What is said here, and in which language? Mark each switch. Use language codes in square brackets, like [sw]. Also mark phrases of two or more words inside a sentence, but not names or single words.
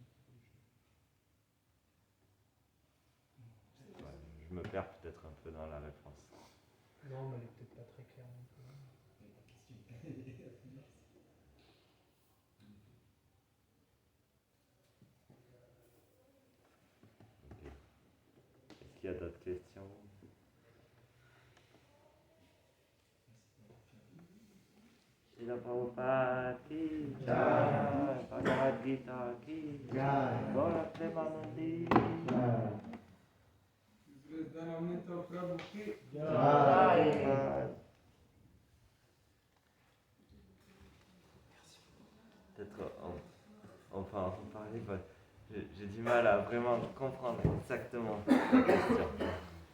[fr] Je me perds peut-être un peu dans la réponse. Non, mais elle est peut-être pas très claire non plus. Okay. Est-ce qu'il y a d'autres questions? [hi] श्रील प्रभुपाद की जय, भगवद् गीता की जय, गौर प्रेमानन्दी जय. [fr] Peut-être on va en parler. J'ai du mal à vraiment comprendre exactement la question.